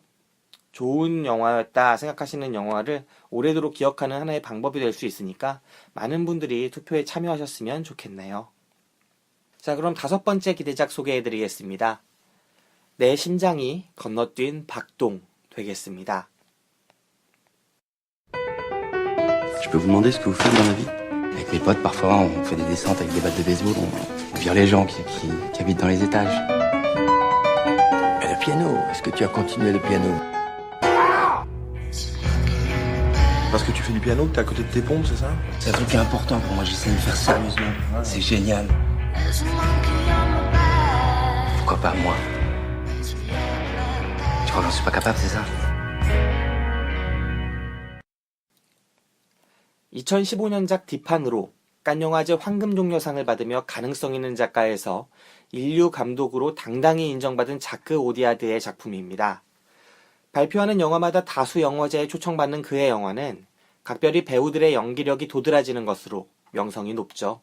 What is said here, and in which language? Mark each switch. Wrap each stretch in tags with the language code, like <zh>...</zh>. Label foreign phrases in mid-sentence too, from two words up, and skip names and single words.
<ko>좋은 영화였다 생각하시는 영화를 오래도록 기억하는 하나의 방법이 될 수 있으니까 많은 분들이 투표에 참여하셨으면 좋겠네요. 자, 그럼 5번째 기대작 소개해드리겠습니다. 내 심장이 건너뛴 박동 되겠습니다.</ko> <fr>Je peux vous demander ce que vous faites dans la vie? Avec mes potes, parfois, on fait des descentes avec des battes de baseball, on vire les gens qui habitent dans les étages. Et le piano, est-ce que tu as continué le piano? parce que tu fais du piano que t'es à côté de tes pompes, c'est ça? C'est un truc important pour moi, j'essaie de le faire sérieusement. C'est génial. Pourquoi pas moi? Tu crois que j'en suis pas capable, c'est ça?</fr> <ko>2015년작 딥판으로 칸영화제 황금종려상을 받으며 가능성 있는 작가에서 인류 감독으로 당당히 인정받은 자크 오디아드의 작품입니다. 발표하는 영화마다 다수 영화제에 초청받는 그의 영화는 각별히 배우들의 연기력이 도드라지는 것으로 명성이 높죠.</ko>